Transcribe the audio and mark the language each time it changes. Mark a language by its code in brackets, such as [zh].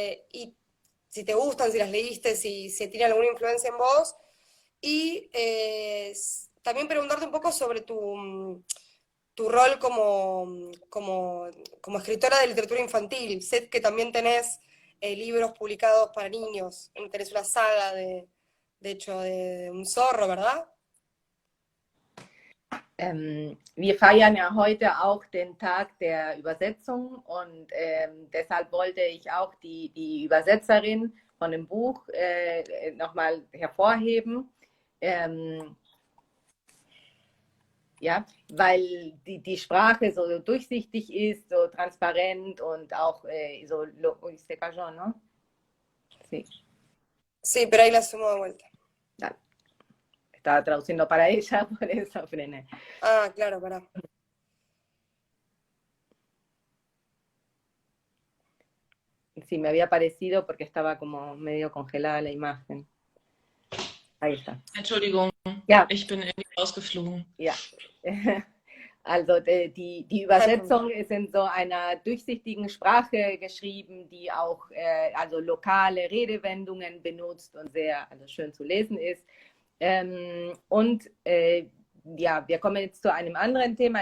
[es] y si te gustan, si las leíste, si tienen alguna influencia en vos, y también preguntarte un poco sobre tu rol como escritora de literatura infantil. Sé que también tenés libros publicados para niños, tenés una saga de hecho, de un zorro, ¿verdad? [de] Wir feiern ja heute auch den Tag der Übersetzung und deshalb wollte ich auch die Übersetzerin von dem Buch nochmal hervorheben. Ja, weil die Sprache so durchsichtig ist, so transparent und auch so, [es] ¿se cayó, no? Sí. Sí, pero ahí la sumo de vuelta. Dale. Estaba traduciendo para ella, por eso frené. Ah, claro, pará. Sí, me había parecido porque estaba como medio congelada la imagen. Ahí está. [de] Entschuldigung, Ja. ich bin in die rausgeflogen. Ja, also die Übersetzung ist in so einer durchsichtigen Sprache geschrieben, die auch also lokale Redewendungen benutzt und sehr also schön zu lesen ist. Und ja, wir kommen jetzt zu einem anderen Thema.